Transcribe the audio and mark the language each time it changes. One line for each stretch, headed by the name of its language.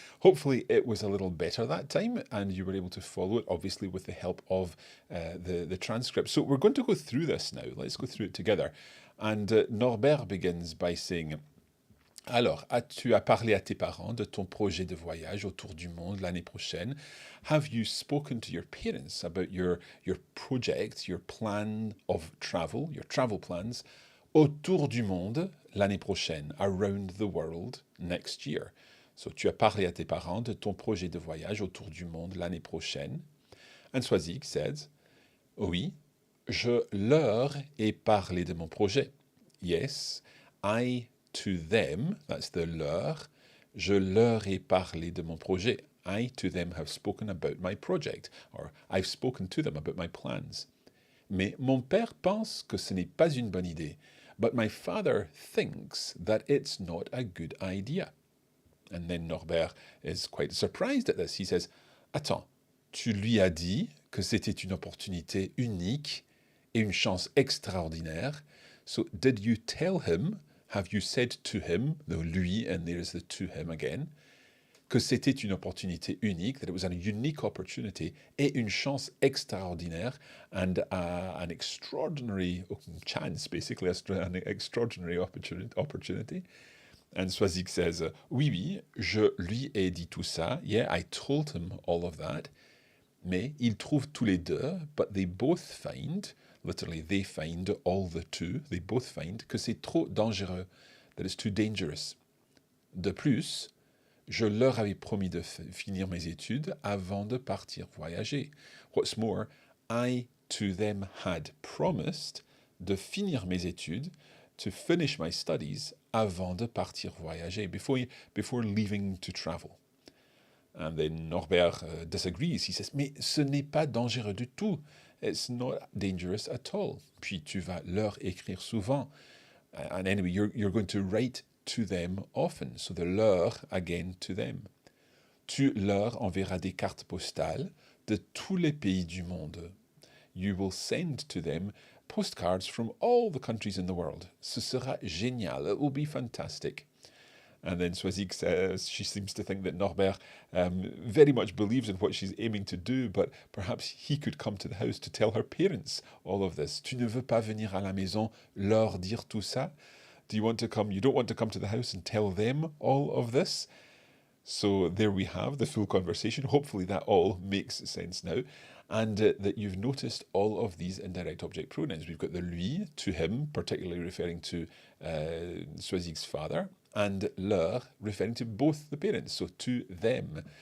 English: Hopefully, it was a little better that time, and you were able to follow it, obviously, with the help of the transcript. So, we're going to go through this now. Let's go through it together. And Norbert begins by saying,
French: alors, tu as parlé à tes parents de ton projet de voyage autour du monde l'année prochaine.
English: Have you spoken to your parents about your project, your plan of travel, your travel plans
French: autour du monde l'année prochaine,
English: around the world next year?
French: So, tu as parlé à tes parents de ton projet de voyage autour du monde l'année prochaine.
English: And Swazig says,
French: oui, je leur ai parlé de mon projet.
English: Yes, I to them, that's the leur,
French: je leur ai parlé de mon projet.
English: I to them have spoken about my project, or I've spoken to them about my plans.
French: Mais mon père pense que ce n'est pas une bonne idée.
English: But my father thinks that it's not a good idea. And then Norbert is quite surprised at this. He says,
French: attends, tu lui as dit que c'était une opportunité unique et une chance extraordinaire.
English: So did you tell him, have you said to him, the lui, and there's the to him again,
French: que c'était une opportunité unique,
English: that it was a unique opportunity
French: et une chance extraordinaire,
English: and an extraordinary chance, basically, an extraordinary opportunity. And Swazig says,
French: oui, oui, je lui ai dit tout ça.
English: Yeah, I told him all of that.
French: Mais ils trouvent tous les deux,
English: but they both find, literally, they find, all the two, they both find
French: que c'est trop dangereux,
English: that it's too dangerous.
French: De plus, je leur avais promis de finir mes études avant de partir voyager.
English: What's more, I to them had promised
French: de finir mes études,
English: to finish my studies,
French: avant de partir voyager,
English: before leaving to travel. And then Norbert disagrees. He says,
French: mais ce n'est pas dangereux du tout.
English: It's not dangerous at all.
French: Puis tu vas leur écrire souvent.
English: And anyway, you're going to write to them often. So the leur, again, to them.
French: Tu leur enverras des cartes postales de tous les pays du monde.
English: You will send to them postcards from all the countries in the world.
French: Ce sera génial.
English: It will be fantastic. And then Swazig says she seems to think that Norbert very much believes in what she's aiming to do, but perhaps he could come to the house to tell her parents all of this.
French: Tu ne veux pas venir à la maison leur dire tout ça?
English: Do you want to come? You don't want to come to the house and tell them all of this? So there we have the full conversation. Hopefully that all makes sense now. And that you've noticed all of these indirect object pronouns. We've got the lui, to him, particularly referring to Swazig's father, and leur, referring to both the parents, so to them.